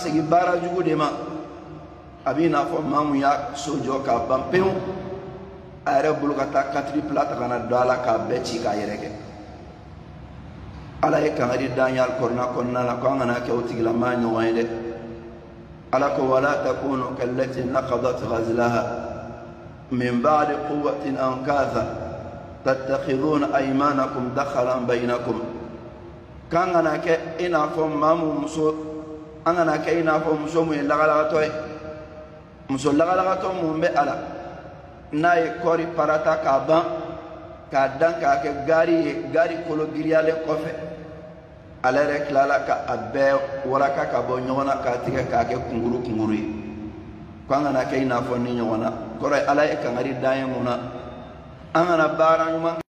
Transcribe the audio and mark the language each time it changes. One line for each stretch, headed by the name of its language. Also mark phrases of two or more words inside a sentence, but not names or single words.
Bambara: segin baara jugu de ma a b'i n'a fɔ maa mun y'a so jɔ k'a ban pewu a yɛrɛ bolo ka taa katiri pila ta ka na don a la k'a bɛɛ ci k'a yɛrɛ kɛ Ala ye kangari da an ye alikɔrɔna kɔnɔna la ko an kana kɛ o tigilamaa ɲɔgɔn ye dɛ Ala ko
Arabic: ولا تكونوا كالتي نقضت غزلها من بعد قوة أنكاثا تتخذون أيمانكم دخلا بينكم
Bambara: kan kana kɛ i n'a fɔ maa mun muso an kana kɛ i n'a fɔ muso mun ye lagalagatɔ ye muso lagalagatɔ mun bɛ a la n'a ye kɔɔri parata k'a ban k'a dan k'a kɛ gari ye gari kolo giriyalen kɔfɛ ale yɛrɛ tilala ka a bɛɛ waraka ka bɔ ɲɔgɔn na k'a tigɛ k'a kɛ kunkuru kunkuru ye ko an kana kɛ i n'a fɔ ni ɲɔgɔn na kɔrɔ ye Ala ye kangari da an ye mun na an kana baara ɲuman